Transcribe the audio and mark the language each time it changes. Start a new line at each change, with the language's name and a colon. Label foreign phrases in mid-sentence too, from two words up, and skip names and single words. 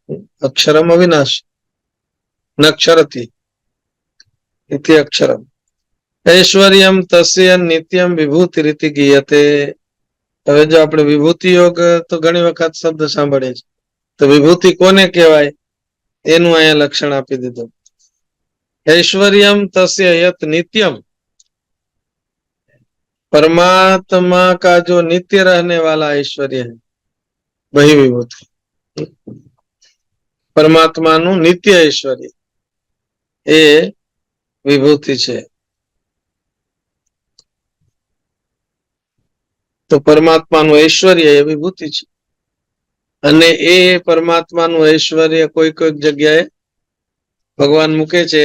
Sanskrit: अक्षरम अविनाशी नक्षरथी इति अक्षरम. ऐश्वर्यम तस्य नित्यम विभूति रीति गीयते.
Gujarati: હવે જો આપણે વિભૂતિ યોગ તો ઘણી વખત શબ્દ સાંભળીએ છીએ. તો વિભૂતિ કોને કહેવાય એનું અહીંયા લક્ષણ આપી દીધું.
Sanskrit: ऐश्वर्यम तस्य यत नित्यम,
Hindi: परमात्मा का जो नित्य रहने वाला ऐश्वर्य है वही विभूति.
Gujarati: પરમાત્માનું નિત્ય ઐશ્વર્ય એ વિભૂતિ છે. તો પરમાત્માનું ઐશ્વર્ય એ વિભૂતિ છે. અને એ પરમાત્માનું ઐશ્વર્ય કોઈ કોઈક જગ્યાએ ભગવાન મૂકે છે.